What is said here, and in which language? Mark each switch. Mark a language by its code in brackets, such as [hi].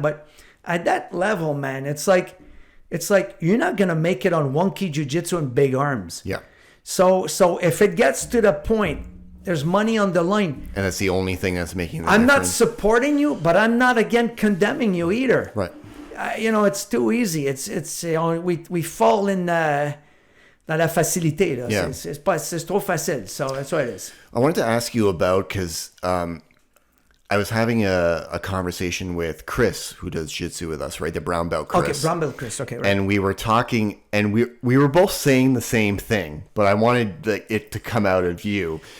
[en] But at that level, man, it's like you're not going to make it on wonky jiu-jitsu and big arms. Yeah. So if it gets to the point, there's money on the line. And that's the only thing that's making the I'm difference. not supporting you, but I'm not, again, condemning you either. Right. It's too easy. It's we fall in [fr] dans la facilité. Là. [en] Yeah. [fr] C'est trop facile. [en] So that's what it is. I wanted to ask you about, because I was having a conversation with Chris, who does jiu-jitsu with us, right? The brown belt Chris. Okay, brown belt Chris. Okay, right. And we were talking, and we were both saying the same thing, but I wanted it to come out of you.